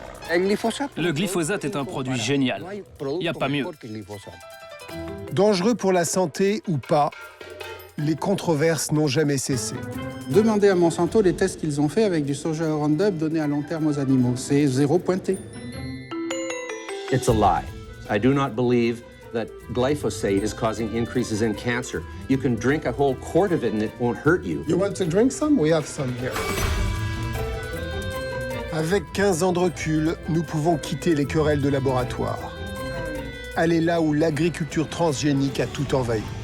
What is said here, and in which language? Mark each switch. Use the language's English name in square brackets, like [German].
[French] Le glyphosate est un produit génial. Il n'y a pas mieux. Dangereux pour la santé ou pas, les controverses n'ont jamais cessé. Demandez à Monsanto les tests qu'ils ont fait avec du soja Roundup donné à long terme aux animaux. C'est 0 pointé. [English] It's a lie. I do not believe that glyphosate is causing increases in cancer. You can drink a whole quart of it and it won't hurt you. You want to drink some? We have some here. [French] Avec 15 ans de recul, nous pouvons quitter les querelles de laboratoire. Aller là où l'agriculture transgénique a tout envahi.